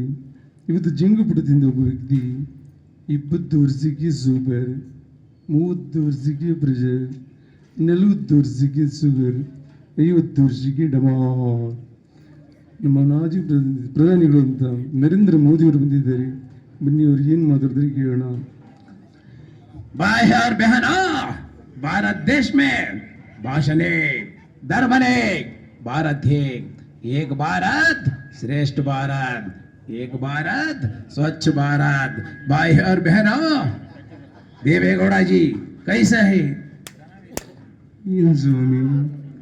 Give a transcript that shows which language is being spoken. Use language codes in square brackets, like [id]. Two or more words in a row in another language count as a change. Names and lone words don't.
[kn] ಇವತ್ತು ಜಂಗು ಪುಟ್ಟು ತಿಂದ ಒಬ್ಬ ವ್ಯಕ್ತಿ 20 ವರ್ಷಕ್ಕೆ ಸೂಪರ್, 30 ವರ್ಷಕ್ಕೆ ಪ್ರೆಷರ್, 40 ವರ್ಷಕ್ಕೆ ಶುಗರ್, 50 ವರ್ಷಕ್ಕೆ ಡಮಾಲ್. ನಮ್ಮ ಮಾಜಿ ಪ್ರಧಾನಿಗಳು ಅಂತ ನರೇಂದ್ರ ಮೋದಿಯವರು ಬಂದಿದ್ದಾರೆ. ಬನ್ನಿ ಅವ್ರು ಏನು ಮಾತಾಡಿದ್ರೆ ಕೇಳೋಣ. [hi] भाई और बहनों, भारत देश में भाषण एक, धर्म एक, भारत एक भारत श्रेष्ठ भारत, एक भारत स्वच्छ भारत. भाई और बहनों, देवेगौड़ा जी कैसे है? [kn] ಏನು ಸ್ವಾಮಿ